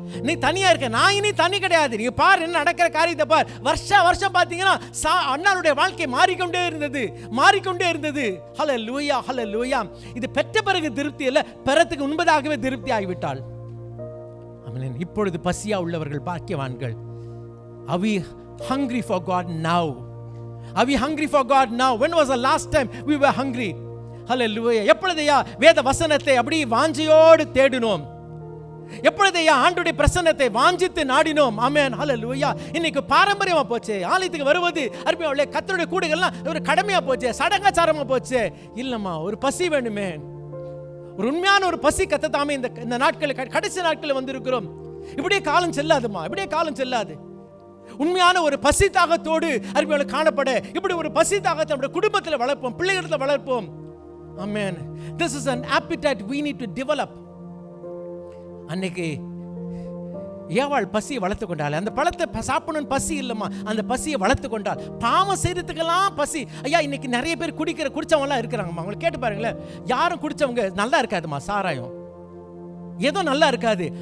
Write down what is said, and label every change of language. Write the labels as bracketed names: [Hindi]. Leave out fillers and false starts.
[Tamil] நீ தனியா இருக்க, நான் இனி தனி கிடையாது. நீ பார் என்ன நடக்கிற காரியத்தை பார். வருஷம் பார்த்தீங்கன்னா அண்ணாளுடைய வாழ்க்கை மாறிக்கொண்டே இருந்தது. ஹல்லேலூயா, ஹல்லேலூயா. இது பெற்ற பிறகு திருப்தி இல்லை, பெறத்துக்கு முன்பதாகவே திருப்தி ஆகிவிட்டாள். ஆமென். இப்பொழுது பசியா உள்ளவர்கள் பாக்கியவான்கள். [English] Are we hungry for God now? Are we hungry for God now? When was the last time we were hungry? Hallelujah. [Tamil] எப்பொழுதையா வேத வசனத்தை அப்படி வாஞ்சையோடு தேடினோம்? எப்பொழுதையா ஆண்டவருடைய பிரசன்னத்தை வாஞ்சித்து நாடினோம்? ஆமென், ஹல்லேலூயா. இன்னைக்கு பாரம்பரியமா போச்சு. ஆலயத்துக்கு வருவது அருமையானவர்களே, கர்த்தருடைய கூடுகள்லாம் ஒரு கடமையா போச்சு, சடங்காச்சாரமா போச்சு. இல்லம்மா, ஒரு பசி வேணுமே, ஒரு உண்மையான ஒரு பசி கத்தத்தாமே இந்த நாட்களில், கடைசி நாட்களில் வந்திருக்கிறோம். இப்படியே காலம் செல்லாதுமா, இப்படியே காலம் செல்லாது. உண்மையான ஒரு பசி தாகத்தோடு அருமையாளர் காணப்பட இப்படி ஒரு பசி தாகத்தை நம்முடைய குடும்பத்தில் வளர்ப்போம், பிள்ளைகளிடத்தில் வளர்ப்போம். ஆமென். [English] This is an appetite we need to develop. [Tamil] அன்னைக்கு ஏவாள் பசியை வளர்த்து கொண்டாள். அந்த பழத்தை சாப்பிடணும்னு பசி இல்லைம்மா, அந்த பசியை வளர்த்து கொண்டாள். பாவம் செய்யறதுக்கெல்லாம் பசி. ஐயா, இன்னைக்கு நிறைய பேர் குடிச்சவங்கலாம் இருக்கிறாங்கம்மா. அவங்களுக்கு கேட்டு பாருங்களேன், யாரும் குடிச்சவங்க நல்லா இருக்காதுமா, சாராயம் ஏதோ நல்லா இருக்காது.